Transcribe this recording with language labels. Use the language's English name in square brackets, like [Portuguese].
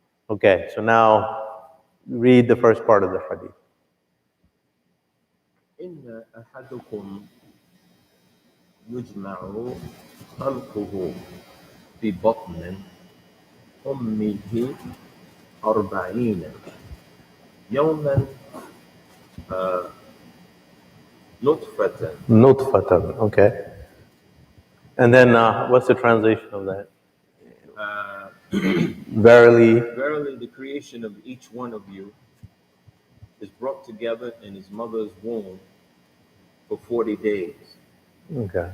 [English] Okay, so now read the first part of the hadith. [Arabic] إن أحدكم يجمع خلقه في بطن أمه 40 يوما نطفة. [English] Nutfatan, okay. And then what's the translation of that? Verily, Verily, the creation of each one of you is brought together in his mother's womb for 40 days okay.